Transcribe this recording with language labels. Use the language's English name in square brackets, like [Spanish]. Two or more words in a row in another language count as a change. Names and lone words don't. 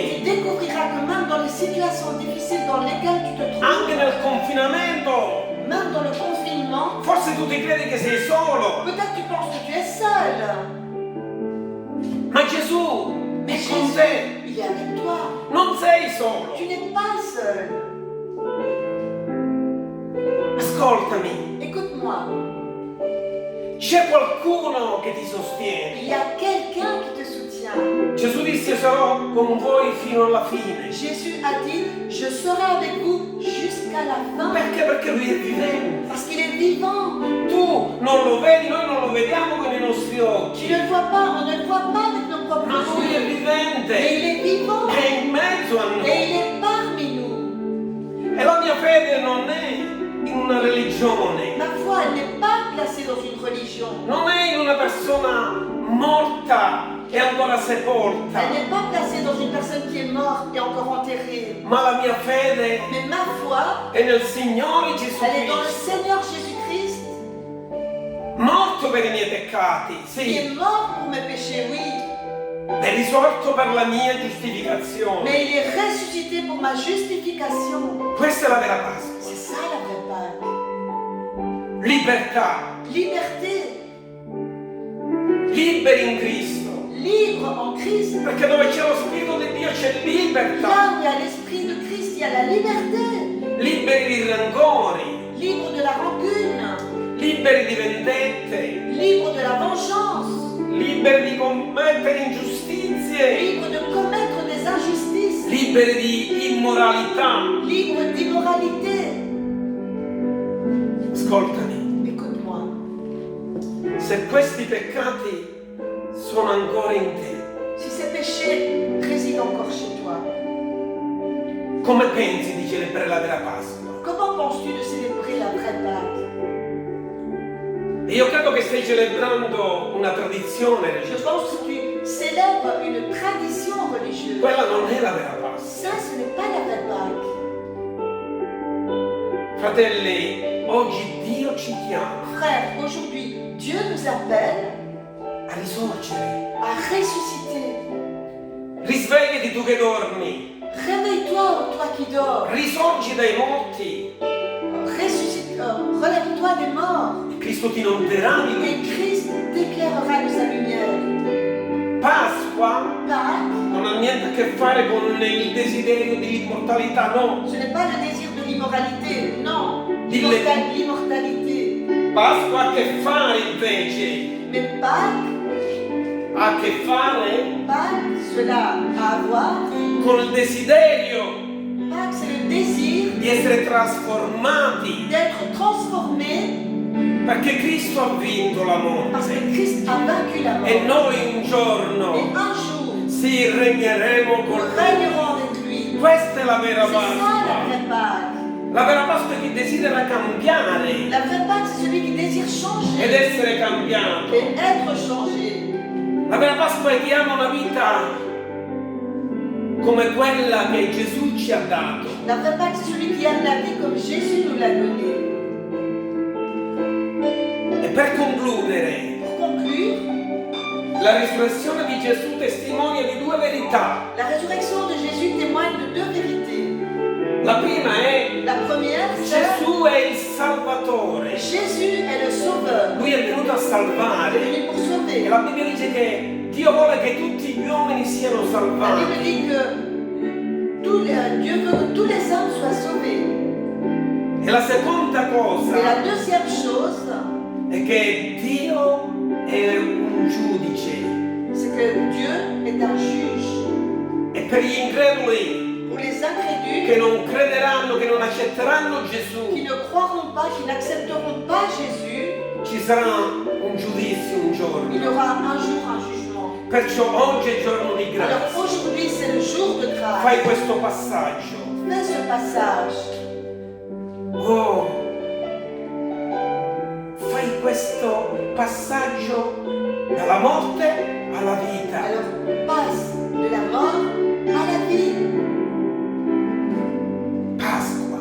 [French] Tu découvriras que même dans les situations difficiles dans lesquelles tu te [Italian] anche [French] trouves, [Italian] nel confinamento, [French] même dans le confinement, [Italian] forse tu ti credi che sei solo, [French] peut-être tu penses que tu es seul. [Italian] ma Gesù [French] Mais [Italian] è con te, [French] Jésus, il est avec toi. [Italian] non sei solo. [French] Tu n'es pas seul. [Italian] Ascoltami, [French] Écoute-moi. [Italian] c'è qualcuno che ti sostiene. [French] Il y a quelqu'un qui te soutient. [Italian] Gesù disse: sarò con voi fino alla fine. [French] Jésus a dit, je serai avec vous jusqu'à la fin. [Italian] Perché? Perché lui è vivente. [French] Parce qu'il est vivant. [Italian] Tu non lo vedi, noi non lo vediamo con i nostri [French] Tu [Italian] occhi, [French] ne le vois pas, on ne le voit pas avec nos [Italian] ma [French] propres [Italian] lui è [French] yeux. Mais [Italian] vivente, [French] il est vivant. [Italian] è in mezzo a [French] Et [Italian] noi. [French] il est parmi nous. [Italian] E la mia fede non è in una religione, [French] Ma foi, elle n'est pas placée dans une religion. [Italian] non è in una persona morta e ancora sepolta, [French] Elle n'est pas placée dans une personne qui est morte et encore enterrée. [Italian] ma la mia fede [French] Mais ma foi, [Italian] è nel Signore Gesù [French] elle est dans le [Italian] Cristo, [French] Seigneur Jésus-Christ, [Italian] morto per i miei peccati, [French] qui est [Italian] sì, [French] mort pour mes péchés, oui. [Italian] è risorto per la mia giustificazione. [French] Mais il est ressuscité pour ma justification. [Italian] Questa è la vera Pasqua. [French] C'est ça la vraie Pâque. [Italian] Libertà, [French] Liberté, [Italian] liberi in Cristo, [French] libre en Christ. [Italian] perché dove c'è lo Spirito di Dio c'è libertà, [French] Là où il y a l'Esprit de Christ, il y a la liberté. [Italian] liberi di rancori, [French] Libre de la rancune, [Italian] liberi di vendette, [French] libre de la vengeance, [Italian] liberi di commettere ingiustizie, [French] libre de commettre des injustices, [Italian] liberi di immoralità. [French] libre d'immoralité. [Italian] Ascoltami, [French] Écoute-moi, [Italian] se questi peccati sono ancora in te, [French] si ces péchés résident encore chez toi, [Italian] come pensi di celebrare la vera Pasqua? [French] comment penses-tu de célébrer la vraie Pâque? [Italian] E io credo che stai celebrando una tradizione [French] Je [Italian] religiosa. [French] pense que tu célèbres une tradition religieuse. [Italian] Quella non è la vera Pasqua. [French] Ça, ce n'est pas la vraie Pâque. [Italian] Fratelli, oggi Dio ci chiama [French] Frère, aujourd'hui, Dieu nous appelle [Italian] a risorgere. [French] à ressusciter. [Italian] Risvegliati tu che dormi, [French] Réveille-toi, ô toi qui dors. [Italian] risorgi dai morti. [French] Ressuscite, relève-toi des morts. [Italian] Cristo ti inonderà di [French] Et [Italian] luce. [French] Christ t'éclairera de sa lumière. [Italian] Pasqua [French] Pâques, [Italian] non ha niente a che fare con il desiderio di immortalità, no. [French] ce n'est pas le désir de l'immoralité, non. [Italian] Dille- [French] L'immortalité. [Italian] Pasqua ha a che fare invece, [French] Mais Pâques, [Italian] ha a che fare [French] cela a à voir. [Italian] con il desiderio [French] Pâques, c'est le désir [Italian] di essere trasformati, [French] d'être transformé [Italian] perché Cristo ha vinto la [French] parce [Italian] morte [French] que Christ a vaincu la mort. [Italian] e noi un [French] Et [Italian] giorno [French] un jour, [Italian] sì regneremo con [French] nous [Italian] lui. [French] régnerons avec lui. [Italian] Questa è la vera [French] C'est ça la [Italian] Pasqua. [French] vraie Pâques. [Italian] La vera Pasqua è chi desidera cambiare [French] La vraie Pâques, c'est celui qui désire [Italian] ed [French] changer [Italian] essere cambiato. [French] et être changé. [Italian] La vera Pasqua è chi ama una vita come quella che Gesù ci ha dato. [French] La vraie Pâque, c'est celui qui aime la vie comme Jésus nous l'a donné. [Italian] E per concludere, [French] Pour conclure, [Italian] la risurrezione di Gesù testimonia di due verità. [French] la résurrection de Jésus témoigne de deux vérités. [Italian] La prima è [French] La première, c'est [Italian] Gesù è il Salvatore. [French] Jésus est le Sauveur. [Italian] Lui è venuto a [French] Il est [Italian] salvare. [French] venu pour [Italian] E [French] sauver. [Italian] la Bibbia dice che Dio vuole che tutti gli uomini siano [French] La [Italian] salvati. [French] Bible dit que Dieu veut que tous les hommes soient sauvés. [Italian] E la seconda [French] Et [Italian] cosa [French] la deuxième chose, [Italian] è che Dio è un giudice. [French] c'est que Dieu est un juge. [Italian] E per gli increduli [French] Pour les incrédules [Italian] che non crederanno, che non accetteranno Gesù, [French] qui ne croiront pas, qui n'accepteront pas Jésus, [Italian] ci sarà un giudizio un giorno. [French] il y aura un jour un jugement. [Italian] Perciò oggi è giorno di [French] Alors [Italian] grazia. [French] aujourd'hui, c'est le jour de grâce. [Italian] Fai questo passaggio. [French] Fais ce passage. [Italian] Oh, fai questo passaggio dalla morte alla vita. [French] Alors passe de la mort à la vie. [Italian] Pasqua